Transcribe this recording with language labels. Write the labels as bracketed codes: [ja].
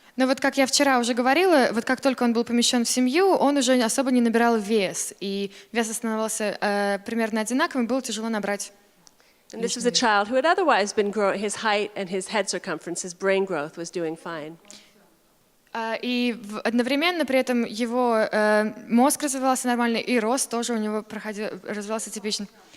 [ru] Но вот как я вчера уже говорила, вот как только он был помещен в семью, он уже особо не набирал вес, и вес оставался примерно одинаковым, было тяжело набрать. [en] And this was a child who had otherwise been growing, his height and his head circumference, his brain growth was doing fine. [ru] И одновременно при этом его мозг развивался нормально, и рост тоже у него развивался типично.